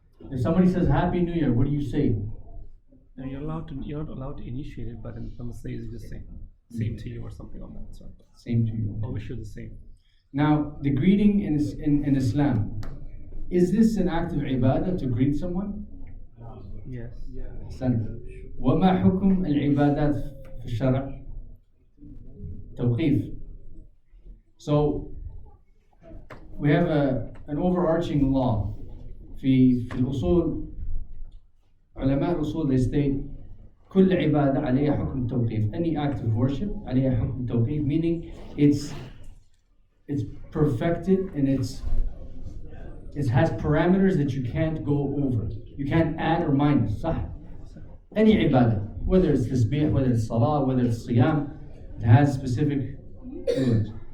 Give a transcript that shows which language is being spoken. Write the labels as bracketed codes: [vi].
[en] If somebody says Happy New Year, what do you say? No, you're not allowed to initiate it, but in some says you just say same to you or something like that. Sorry. Same to you. Or wish you the same. Now, the greeting in Islam, is this an act of ibadah to greet someone? Yes. [ar] أحسنت. وما حكم العبادات في الشرع؟ توقيف. [en] So we have an overarching law [ar] في الأصول. علماء الأصول, [en] they state [ar] كل عبادة عليها حكم توقيف. [en] Any act of worship [ar] عليها حكم توقيف, [en] meaning it's perfected and it has parameters that you can't go over. You can't add or minus. صح. Any ibadah, whether it's tasbih, whether it's salah, whether it's siyam, it has specific rulings.